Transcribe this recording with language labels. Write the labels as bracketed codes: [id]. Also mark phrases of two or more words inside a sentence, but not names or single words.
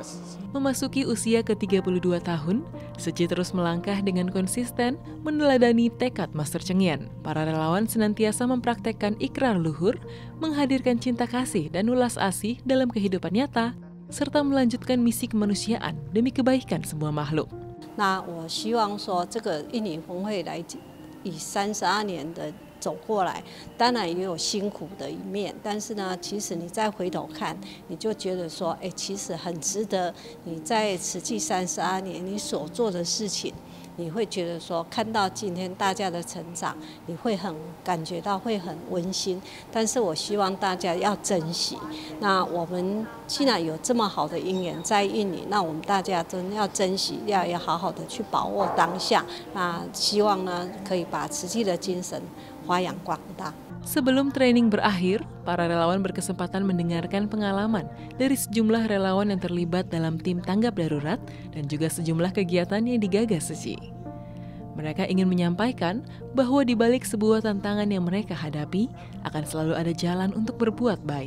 [id] Memasuki usia ke-32 tahun, Seci terus melangkah dengan konsisten meneladani tekad Master Cheng Yen. Para relawan senantiasa mempraktekkan ikrar luhur, menghadirkan cinta kasih dan ulas asih dalam kehidupan nyata, serta melanjutkan misi kemanusiaan demi kebaikan semua makhluk. [zh] 那我希望说，这个印尼峰会来以32年的走过来，当然也有辛苦的一面，但是呢，其实你再回头看，你就觉得说，哎，其实很值得你在慈济32年你所做的事情。你会觉得说，看到今天大家的成长，你会感觉到会很温馨。但是我希望大家要珍惜。那我们既然有这么好的因缘在印尼，那我们大家真要珍惜，要好好的去把握当下。那希望呢，可以把慈济的精神发扬光大。 [id] Sebelum training berakhir, para relawan berkesempatan mendengarkan pengalaman dari sejumlah relawan yang terlibat dalam tim tanggap darurat dan juga sejumlah kegiatan yang digagas Seci. Mereka ingin menyampaikan bahwa di balik sebuah tantangan yang mereka hadapi, akan selalu ada jalan untuk berbuat baik.